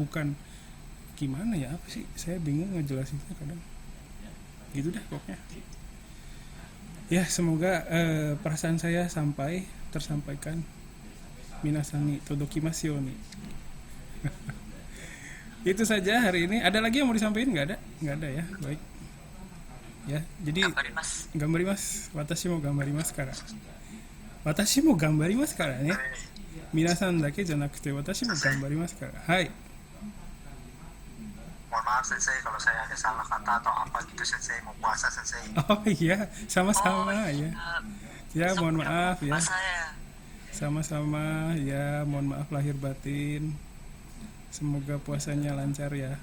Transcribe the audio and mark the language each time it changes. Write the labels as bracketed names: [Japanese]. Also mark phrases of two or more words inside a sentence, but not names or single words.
[Indonesian] Bukan gimana ya, apa sih, saya bingung ngejelasinnya kadang gitu dah pokoknya ya. Semoga perasaan saya tersampaikan. [Japanese] 皆さんに届きますように. [Indonesian] Itu saja hari ini. Ada lagi yang mau disampaikan? Nggak ada ya. Baik ya, jadi gambarimasu. [Japanese] 私も頑張りますから。私も頑張りますからね. 皆さんだけじゃなくて私も頑張りますから. Hai. [Indonesian] Mohon maaf sensei kalau saya ada salah kata atau apa gitu sensei, mau puasa sensei. Oh iya, sama-sama ya. Ya, mohon maaf ya. Sama-sama ya, mohon maaf lahir batin. Semoga puasanya lancar ya.